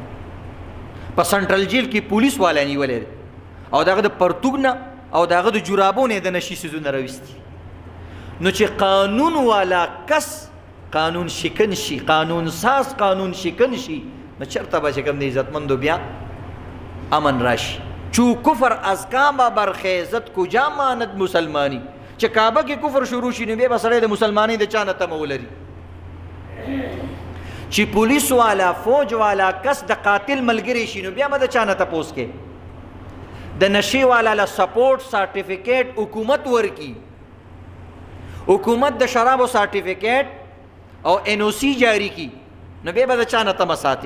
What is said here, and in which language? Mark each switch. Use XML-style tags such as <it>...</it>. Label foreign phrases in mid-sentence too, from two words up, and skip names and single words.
<ps>په سنټرل جیل کې پولیس والا نیولی دی او د هغه د پرتوګ نه او د هغه د جرابو نه د نشي څیزونه راویستي. نو چې قانون والا کس قانون شکن شي، قانون ساز قانون شکن شي، نو چرته به چې کوم دی عزتمندو بیا امن راشي.</ps> <fa>چو کفر از کعبه برخیزت کجا ماند مسلمانی،</fa> <ps>چې کعبه کې کفر شروع شي نو بیا به سړی د مسلمانۍ د چا نه تمه ولري. چې پولیس والا فوج والا کس د قاتل ملګری شي نو بیا به د چا نه تپوس کې. د نشي والا له سپورټ سرټیفیکیټ حکومت ورکي، حکومت د شرابو سرټیفیکیټ او NOC جاری کی، نو بیا به د چا نه تمه ساتي.</ps>